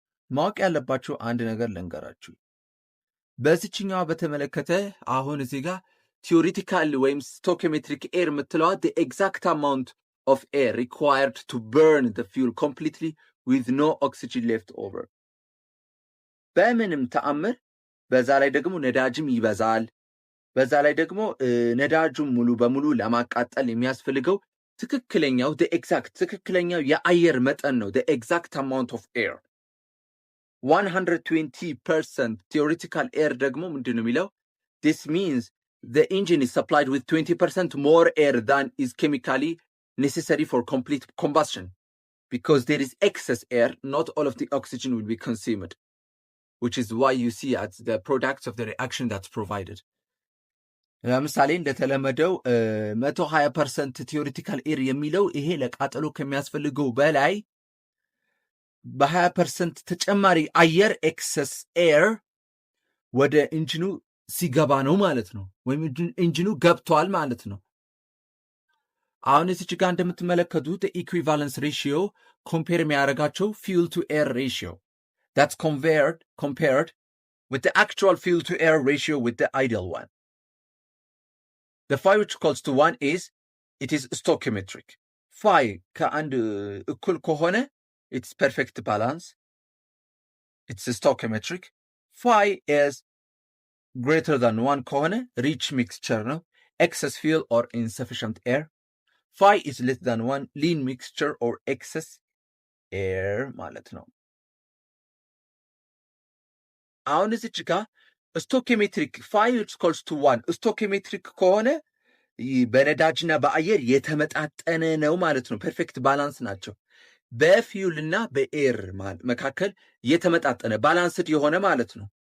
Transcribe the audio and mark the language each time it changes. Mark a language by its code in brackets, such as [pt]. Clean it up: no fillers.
[am] ማወቅ ያለባችሁ አንድ ነገር ልንገራችሁ። በዚህኛዋ በተመለከተ አሁን እዚህ ጋር ቲዮሪቲካል ወይም ስቶኪዮሜትሪክ ኤር የምትለዋ [en] the exact amount of air required to burn the fuel completely with no oxygen left over. [am] በምንም ተአምር በዛ ላይ ደግሞ ነዳጅም ይበዛል። በዛ ላይ ደግሞ ነዳጁን ሙሉ በሙሉ ለማቃጠል የሚያስፈልገው ትክክለኛው the exact ትክክለኛው የአየር መጠን ነው [en] the exact amount of air. 120% theoretical air [am] ደግሞ ምንድን ነው የሚለው [en] this means the engine is supplied with 20% more air than is chemically necessary for complete combustion because there is excess air, not all of the oxygen will be consumed, which is why you see at the products of the reaction that's provided. [am] ለምሳሌ እንደተለመደው 120% theoretical air የሚለው ይሄ ለቃጠሎ ከሚያስፈልገው በላይ በ20% ተጨማሪ አየር ኤክሰስ ኤር ወደ ኢንጂኑ ሲገባ ነው ማለት ነው፣ ወይም ኢንጂኑ ገብቷል ማለት ነው። አሁን እዚህ ጋር እንደምትመለከቱት ኢኩዊቫለንስ ሬሽዮ ኮምፔር የሚያደርጋቸው [en] fuel to air ratio that's compared with the actual fuel to air ratio with the ideal one. The phi which equals to 1 is it is stoichiometric. Phi [am] ከአንድ እኩል ከሆነ [en] it's perfect balance, it's stoichiometric. Phi is greater than 1 [am] ከሆነ [en] rich mixture [am] ነው, [en] excess fuel or insufficient air. Phi is less than 1 lean mixture or excess air [am] ማለት ነው። አሁን እዚች ጋር ስቶኪዮሜትሪክ [en] phi is equals to 1 [am] ስቶኪዮሜትሪክ ከሆነ በነዳጅና በአየር የተመጣጠነ ነው ማለት ነው። ፐርፌክት ባላንስ ናቸው። በፊውል እና በኤር መካከል የተመጣጠነ ባላንስድ የሆነ ማለት ነው።